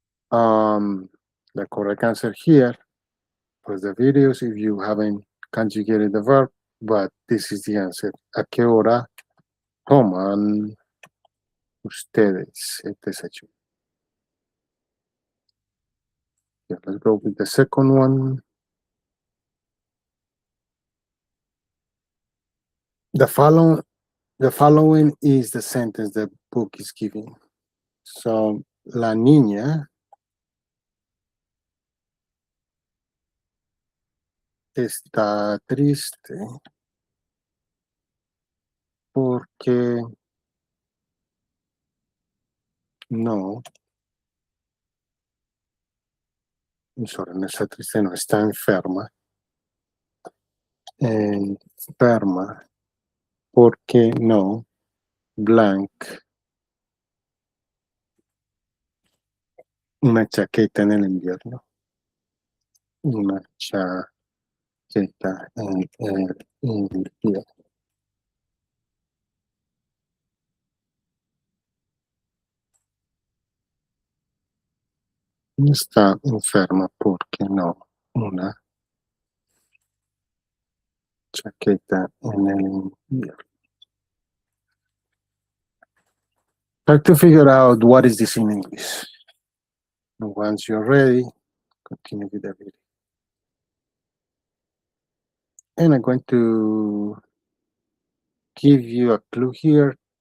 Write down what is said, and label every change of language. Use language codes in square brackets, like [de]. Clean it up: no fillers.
[en] The correct answer here was the videos if you haven't conjugated the verb, but this is the answer. [es] ¿A qué hora toman ustedes el desayuno? [en] Yeah, let's go with the second one. The following is the sentence the book is giving. [es] So, la niña está triste porque no sorry, no está triste, no, está enferma. Enferma. Porque no, blank, una chaqueta en el invierno. Una chaqueta en el invierno. Está enferma porque no, una chaqueta en el invierno. [en] Try to figure out what is this in English. And once you're ready, continue with the video. And I'm going to give you a clue here.